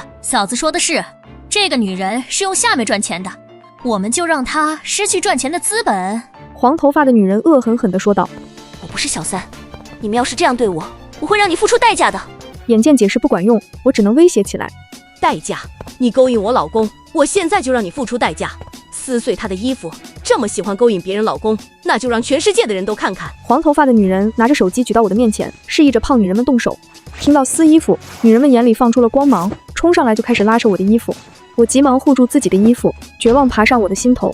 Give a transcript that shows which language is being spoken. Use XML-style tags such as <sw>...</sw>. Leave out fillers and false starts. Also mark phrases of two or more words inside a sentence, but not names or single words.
<zh>嫂子說的是，這個女人是用下面賺錢的，我們就讓她失去賺錢的資本。黃頭髮的女人惡狠狠地說道： 我不是小三，你們要是這樣對我，我會讓你付出代價的。眼見解釋不管用，我只能威脅起來。代價？你勾引我老公，我現在就讓你付出代價，撕碎他的衣服。這麼喜歡勾引別人老公，那就讓全世界的人都看看。黃頭髮的女人拿着手機舉到我的面前，示意着胖女人們動手。聽到撕衣服，女人們眼裡放出了光芒，衝上來就開始拉扯我的衣服。我急忙護住自己的衣服，絕望爬上我的心頭。</zh>